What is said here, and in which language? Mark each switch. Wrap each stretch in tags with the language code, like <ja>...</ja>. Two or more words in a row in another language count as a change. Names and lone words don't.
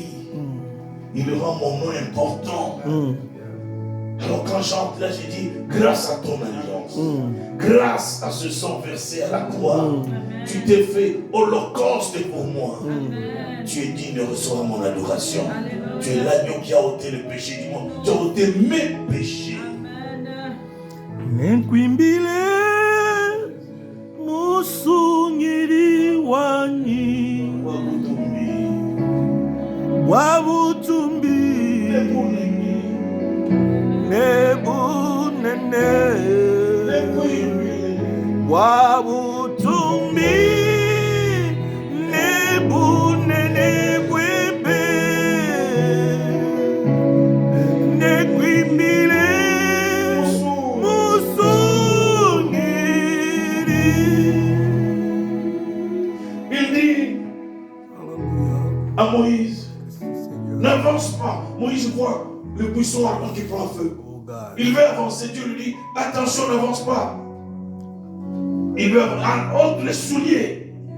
<fr>Il me rend mon nom important. Alors quand j'entre là, j'ai dit, grâce à ton alliance, grâce à ce sang versé à la croix, tu t'es fait holocauste pour moi. Tu es digne de recevoir mon adoration. Tu es l'agneau qui a ôté le péché du monde. Tu as ôté mes péchés.</fr> <lu>Nenkwimbile musungiri wanyi wabutumbi nebunene wabutumbi nebunene bwebe nekwimbile musungiri.</lu> <fr>Il dit à Moïse, n'avance pas. Moïse voit le buisson ardent qui prend feu. Il veut avancer. Dieu lui dit, attention, n'avance pas. Il veut ôte les souliers.</fr>